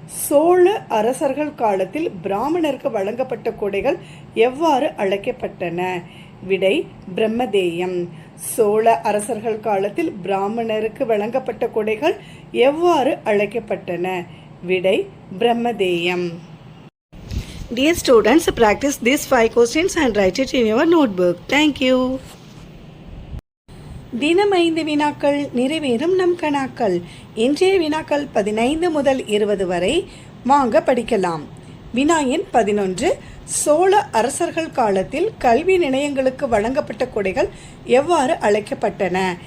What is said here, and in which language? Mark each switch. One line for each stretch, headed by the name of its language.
Tamil: சோழ அரசர்கள் காலத்தில் பிராமணருக்கு வழங்கப்பட்ட கொடைகள் எவ்வாறு அழைக்கப்பட்டன? விடை பிரம்மதேயம். சோழ அரசர்கள் காலத்தில் பிராமணருக்கு வழங்கப்பட்ட கொடைகள் எவ்வாறு அழைக்கப்பட்டன? விடை பிரம்மதேயம்.
English: Dear students, practice these 5 questions and write it in your notebook. Thank you.
Tamil: தினம் 5 வினாக்கள் நிறைவேறும் நம் கணாக்கள். இன்றைய வினாக்கள் 15 முதல் 20 வரை வாங்க படிக்கலாம். வினா எண் 11. சோழ அரசர்கள் காலத்தில் கல்வி நிலையங்களுக்கு வழங்கப்பட்ட கொடைகள் எவ்வாறு அழைக்கப்பட்டன?